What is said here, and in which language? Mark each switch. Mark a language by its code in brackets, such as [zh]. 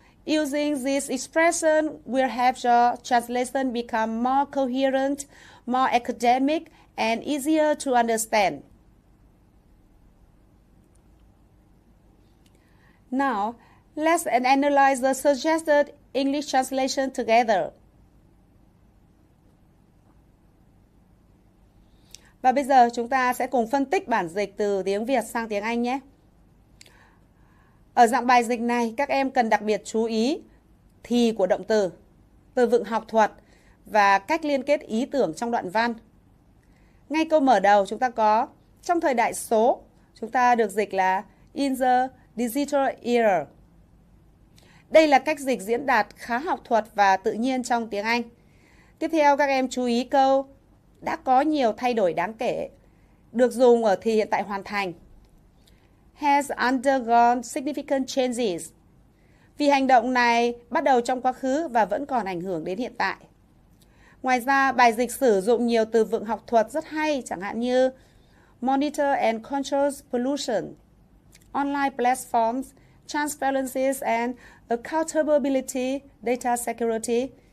[en] Using this expression will help your translation become more coherent, more academic, and easier to understand. Now, let's analyze the suggested English translation together. [vi] Và bây giờ chúng ta sẽ cùng phân tích bản dịch từ tiếng Việt sang tiếng Anh nhé. Ở dạng bài dịch này, các em cần đặc biệt chú ý thì của động từ, từ vựng học thuật và cách liên kết ý tưởng trong đoạn văn. Ngay câu mở đầu chúng ta có trong thời đại số, chúng ta được dịch là [en] in the digital era. [vi] Đây là cách dịch diễn đạt khá học thuật và tự nhiên trong tiếng Anh. Tiếp theo các em chú ý câu đã có nhiều thay đổi đáng kể, được dùng ở thì hiện tại hoàn thành. [en] Has undergone significant changes. [vi] Vì hành động này bắt đầu trong quá khứ và vẫn còn ảnh hưởng đến hiện tại. Ngoài ra, bài dịch sử dụng nhiều từ vựng học thuật rất hay, chẳng hạn như [en] monitor and controls pollution, online platforms, transparencies and accountability, data security.